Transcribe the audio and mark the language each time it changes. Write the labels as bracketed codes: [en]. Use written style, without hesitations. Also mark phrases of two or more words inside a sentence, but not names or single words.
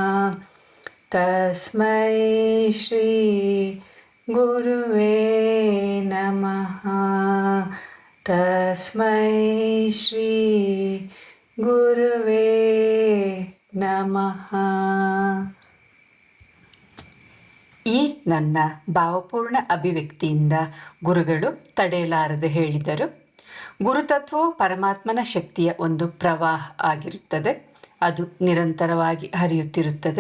[sa] ತಸ್ಮೈ ಶ್ರೀ ಗುರುವೇ ನಮಃ. ತಸ್ಮೈ ಶ್ರೀ ಗುರುವೇ ನಮಃ. [kn] ಈ ನನ್ನ ಭಾವಪೂರ್ಣ ಅಭಿವ್ಯಕ್ತಿಯಿಂದ ಗುರುಗಳು ತಡೆಯಲಾರದೆ ಹೇಳಿದರು. ಗುರುತತ್ವವು ಪರಮಾತ್ಮನ ಶಕ್ತಿಯ ಒಂದು ಪ್ರವಾಹ ಆಗಿರುತ್ತದೆ. ಅದು ನಿರಂತರವಾಗಿ ಹರಿಯುತ್ತಿರುತ್ತದೆ.